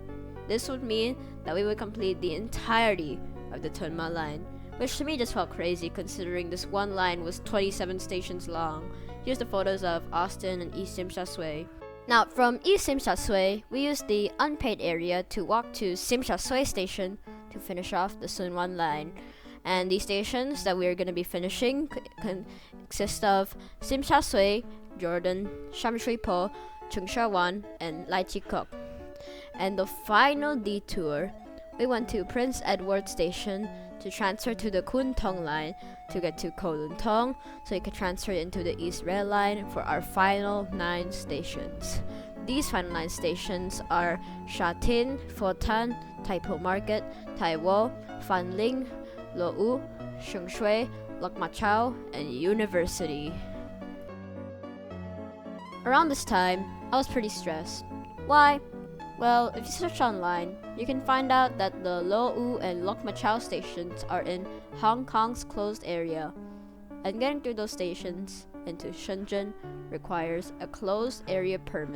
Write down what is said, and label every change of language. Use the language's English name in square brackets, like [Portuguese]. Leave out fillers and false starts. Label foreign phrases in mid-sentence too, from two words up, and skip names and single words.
[English] This would mean that we would complete the entirety of the Tuen Ma line, which to me just felt crazy considering this one line was 27 stations long. Here's the photos of Austin and East Sim Sa Sui. Now, from East Sim Sa Sui, we used the unpaid area to walk to Sim Sa Sui station to finish off the Sun Wan line. And the stations that we are going to be finishing consist of Simsha Sui, Jordan, Shamshui Po, Chung Wan, and Lai Chi Kok. And the final detour, we went to Prince Edward Station to transfer to the Kwun Tong line to get to Kowloon Tong, so we could transfer into the East Rail line for our final 9 stations. These final 9 stations are Sha Tin, Fo Tan, Tai Po Market, Tai Wo, Fan Ling, Lo U, Shung Shui, Lok Ma Chau, and University. Around this time, I was pretty stressed. Why? Well, if you search online, you can find out that the Lo U and Lok Ma Chau stations are in Hong Kong's closed area, and getting through those stations into Shenzhen requires a closed area permit.